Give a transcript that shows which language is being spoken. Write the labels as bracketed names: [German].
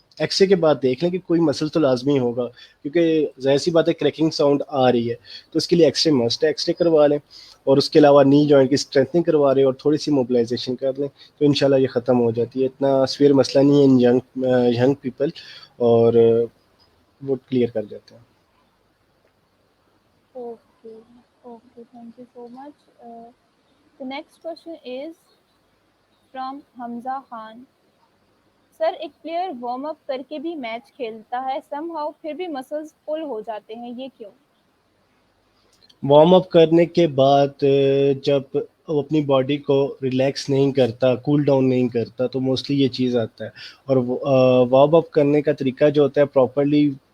[Urdu] X ray کے بعد دیکھ لیں کہ کوئی مسل تو لازمی ہوگا, کیونکہ ظاہر سی بات ہے کریکنگ ساؤنڈ آ رہی ہے تو اس کے لیے ایکس رے مسٹ ہے, ایکس رے کروا لیں. اور اس کے علاوہ نی جوائنٹ کی اسٹرینتھنگ کروا رہے اور تھوڑی سی موبلائزیشن کر لیں, تو انشاءاللہ یہ ختم ہو جاتی ہے. اتنا سویر مسئلہ نہیں ہے [English] in young people, [Urdu] اور وہ کلیئر کر جاتے ہیں. [English] Okay, okay, thank you so much. The next question is from Hamza Khan. [Urdu] سر ایک پلیئر وارم اپ کر کے بھی میچ کھیلتا ہے, سم ہاؤ پھر بھی مسلز پل ہو جاتے ہیں, یہ کیوں؟ وارم اپ کرنے کے بعد جب وہ اپنی باڈی کو ریلیکس نہیں کرتا, کول ڈاؤن نہیں کرتا, تو موسٹلی یہ چیز آتا ہے. اور وارم اپ کرنے کا طریقہ جو ہوتا ہے پراپرلی